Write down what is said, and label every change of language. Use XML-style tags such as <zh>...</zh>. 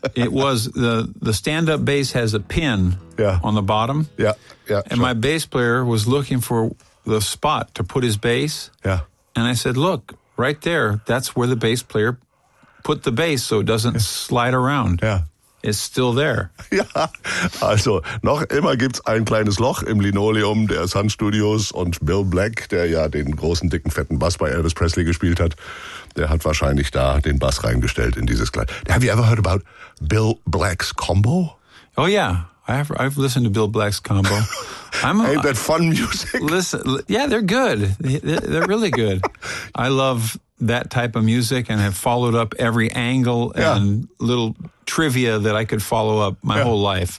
<en>The stand-up bass has a pin on the bottom. Yeah, yeah. And sure. My bass player was looking for the spot to put his bass. Yeah. And I said, look, right there, that's where the bass player put the bass so it doesn't slide around. Yeah. It's still there.</en> <de>Ja, also noch immer gibt's ein kleines Loch im Linoleum der Sun Studios und Bill Black, der ja den großen, dicken, fetten Bass bei Elvis Presley gespielt hat, der hat wahrscheinlich da den Bass reingestellt in dieses kleine.</de> <en>Have you ever heard about Bill Black's combo? Oh yeah, I've listened to Bill Black's combo. Ain't that fun music? Yeah, they're good. They're really good. I love that type of music and have followed up every angle and little trivia that I could follow up my whole life.</en>